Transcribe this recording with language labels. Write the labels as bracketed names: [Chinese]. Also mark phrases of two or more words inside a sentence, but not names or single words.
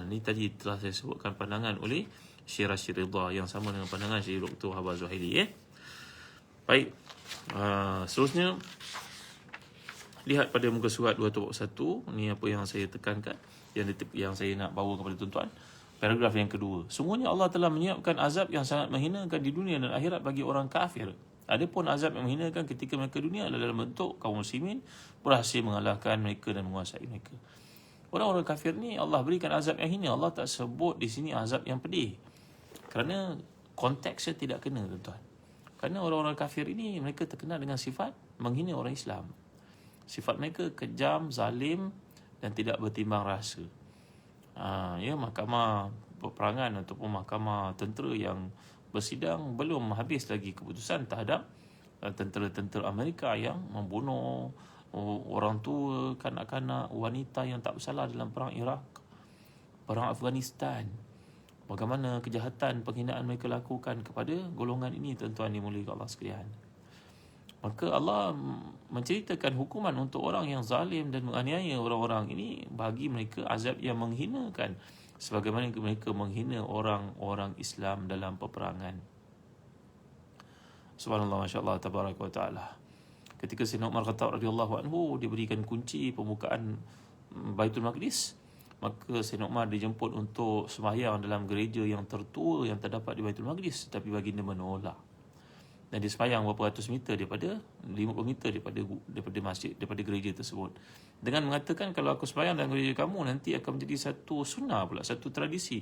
[Malay] Ini tadi telah saya sebutkan pandangan oleh Syekh Rashid Ridha yang sama dengan pandangan Syekh Dr. Wahab Zuhaili. Baik, seterusnya lihat pada muka surat 241. Ini apa yang saya tekankan, yang saya nak bawa kepada tuan-tuan. Paragraf yang kedua, sungguhnya Allah telah menyiapkan azab yang sangat menghinakan di dunia dan akhirat bagi orang kafir. Adapun azab yang menghinakan ketika mereka dunia adalah dalam bentuk kaum muslimin berhasil mengalahkan mereka dan menguasai mereka. Orang-orang kafir ni Allah berikan azab yang hina. Allah tak sebut di sini azab yang pedih, kerana konteksnya tidak kena, tuan-tuan. Kerana orang-orang kafir ini mereka terkenal dengan sifat menghina orang Islam. Sifat mereka kejam, zalim dan tidak bertimbang rasa. Mahkamah peperangan ataupun mahkamah tentera yang bersidang belum habis lagi keputusan terhadap tentera-tentera Amerika yang membunuh orang tua, kanak-kanak, wanita yang tak bersalah dalam perang Iraq, perang Afghanistan. Bagaimana kejahatan penghinaan mereka lakukan kepada golongan ini, tuan-tuan dimuliakan Allah sekalian. Maka Allah menceritakan hukuman untuk orang yang zalim dan menganiaya orang-orang ini, bagi mereka azab yang menghinakan, sebagaimana mereka menghina orang-orang Islam dalam peperangan. [Arabic] سبحان الله، ما شاء الله، تبارك وتعالى. [Malay] Ketika Sayyidina Umar Khattab [Arabic] رضي الله عنه [Malay] diberikan kunci pembukaan Baitul Maqdis, maka Sayyidina Umar dijemput untuk sembahyang dalam gereja yang tertua yang terdapat di Baitul Maqdis, tapi baginda menolak. Dan dia sembahyang berapa ratus meter daripada 50 meter daripada masjid, daripada gereja tersebut, dengan mengatakan, kalau aku sembahyang dalam gereja kamu, nanti akan menjadi satu sunnah pula, satu tradisi.